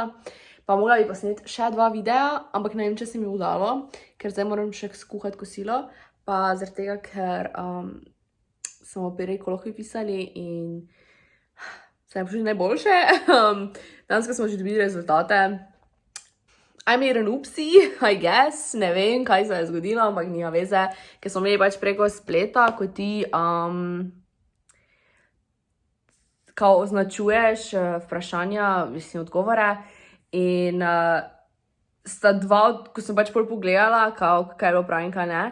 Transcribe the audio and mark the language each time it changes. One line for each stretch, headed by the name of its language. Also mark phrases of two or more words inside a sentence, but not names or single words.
Slovenian: Pa mogla bi posneti še 2 videa, ampak ne vem, če se mi udalo, ker zdaj moram še skuhati kosilo, pa zaradi tega, ker smo prvi kolokvij pisali in se nam počuti najboljše. Danes, ko smo že dobili rezultate,
English: I made an oopsie, I guess,
Slovenian: ne vem, kaj se je zgodilo, ampak nima veze, ker smo imeli pač preko spleta, ko ti kao označuješ vprašanja, mislim, odgovore in sta 2, ko sem pač pol pogledala, kao, kaj je bilo prav in kaj ne,